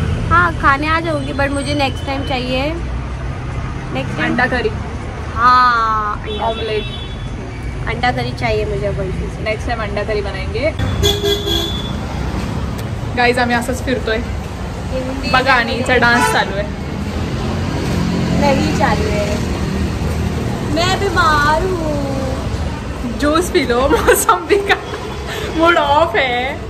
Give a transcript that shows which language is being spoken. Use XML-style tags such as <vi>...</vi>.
<hi>हाँ खाने आ जाऊंगी, बट मुझे नेक्स्ट टाइम चाहिए। नेक्स्ट टाइम अंडा करी, हाँ ऑमलेट, अंडा करी चाहिए मुझे वैशु से। नेक्स्ट टाइम अंडा करी बनाएंगे।</hi> <mr>गाईज आम्ही असंच फिरतोय बघा आणि हिचा डान्स चालू आहे।</mr> <hi>नहीं चालू है, मैं बीमार हूँ। जूस पी लो, मौसम्बी का मूड ऑफ है।</hi>